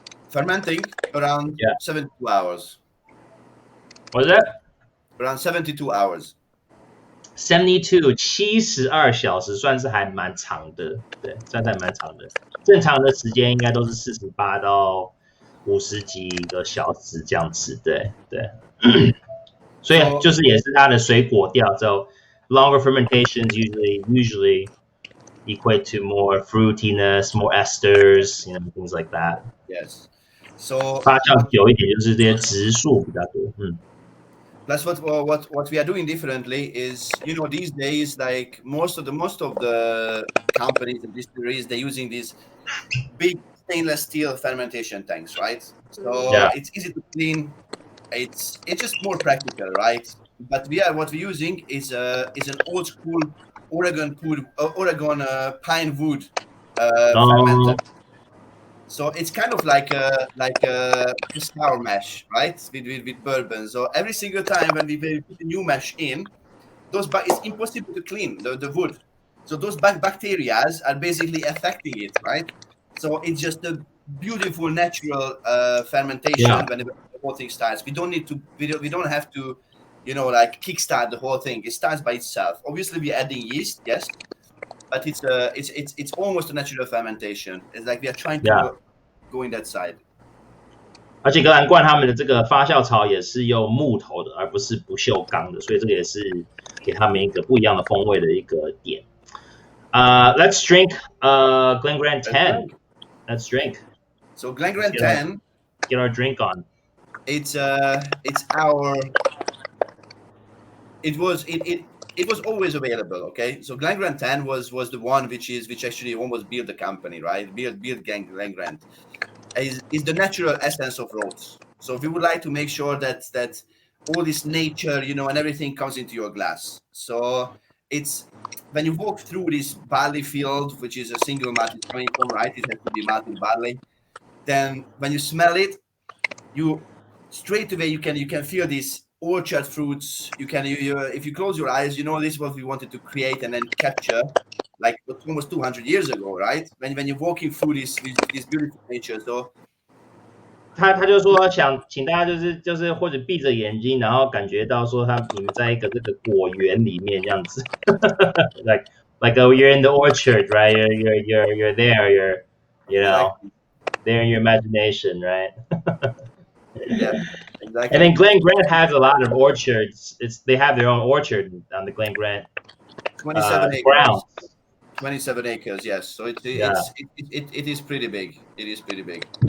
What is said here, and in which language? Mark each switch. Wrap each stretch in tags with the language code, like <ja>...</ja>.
<en>Fermenting around 72 hours. What's that? Around 72 hours.</en> <zh>72小时算是还蛮长的，对，算是还蛮长的。正常的时间应该都是48到50几个小时这样子，对。所以就是也是它的水果调，</zh> <en>so longer fermentations usually equate to more fruitiness, more esters, you know, things like that. Yes. So</en> <zh>发酵久一点就是这些植树比较多，</zh> <en>Plus, what we are doing differently is, you know, these days, like most of the companies and distilleries, they're using these big stainless steel fermentation tanks, right? So it's easy to clean. It's just more practical, right? But what we're using is an old school Oregon pine wood fermenter. So it's kind of like a sour mash, right? With bourbon. So every single time when we put a new mash in, it's impossible to clean the wood. So those bacteria are basically affecting it, right? So it's just a beautiful natural fermentation whenever the whole thing starts. We don't have to, you know, like kickstart the whole thing. It starts by itself. Obviously, we're adding yeast, yes. But it's almost a natural fermentation. It's like we are trying to go in that side.</en> <zh>而且格兰冠他们的这个发酵槽也是用木头的，而不是不锈钢的，所以这个也是给他们一个不一样的风味的一个点。</zh> <en>Let's drink Glen Grant 10. Let's drink. So Glen Grant 10. Get our drink on. It's our. It was always available, okay? So Glen Grant 10 was the one which actually almost built the company, right? Built Glen Grant. Is the natural essence of roads. So we would like to make sure that all this nature, you know, and everything comes into your glass. So it's when you walk through this barley field, which is a single malt it's coming from, right? It has to be malted barley. Then when you smell it, you straight away you can feel this orchard fruits. If you close your eyes, you know this is what we wanted to create and then capture, like almost 200 years ago, right? When you're walking through this beautiful nature, so</en> <zh>他就说想请大家就是或者闭着眼睛，然后感觉到说你们在一个这个果园里面这样子，</zh> <en>like you're in the orchard, right? You're there, you know, there in your imagination, right? Yeah, exactly. And then Glen Grant has a lot of orchards. They have their own orchard on the Glen Grant 27 acres. grounds. 27 acres, yes. So it is pretty big. It is pretty big.</en>